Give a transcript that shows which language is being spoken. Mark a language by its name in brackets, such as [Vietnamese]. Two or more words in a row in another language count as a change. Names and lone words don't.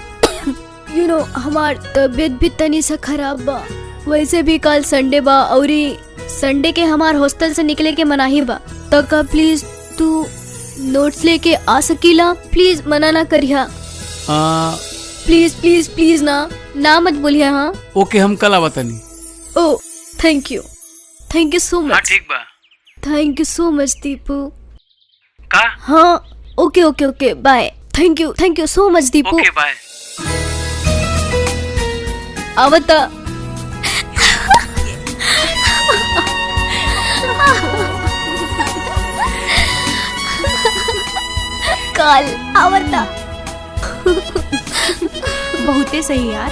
[English] you know [Bhojpuri] हमार तबियत भी तनी सा खराब बा, वैसे भी कल संडे बा और संडे के हमार हॉस्टल से निकले के मनाही बा। तो का प्लीज तू नोट्स लेके आ सकीला? प्लीज मना ना करिया। [English] please please please [Bhojpuri] ना मत बोलिया। हाँ ओके, हम कल आवतनी। [English] oh thank you so much. [Bhojpuri] ठीक बा, [English] thank you so much Deepu. [Bhojpuri] का? [English] हाँ okay bye. thank you so much Deepu. okay bye. [Bhojpuri] आवता। काल आवता। बहुते सही यार।